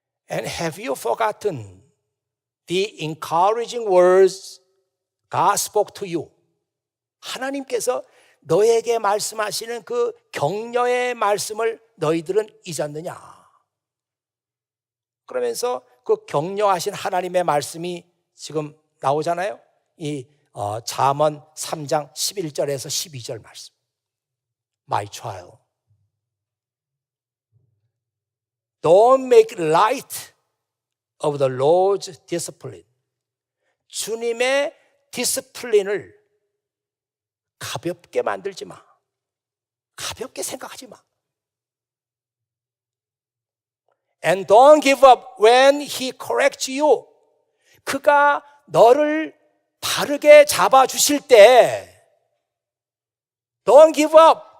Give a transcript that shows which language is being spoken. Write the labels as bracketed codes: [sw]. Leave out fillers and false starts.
[en] And have you forgotten the encouraging words God spoke to you? [ko] 하나님께서 너에게 말씀하시는 그 격려의 말씀을 너희들은 잊었느냐? 그러면서 그 격려하신 하나님의 말씀이 지금 나오잖아요. 이 잠언 3장 11절에서 12절 말씀. [en] My child, don't make light of the Lord's discipline. [ko] 주님의 디스플린을 가볍게 만들지 마. 가볍게 생각하지 마. [en] And don't give up when he corrects you. [ko] 그가 너를 바르게 잡아주실 때 [en] Don't give up.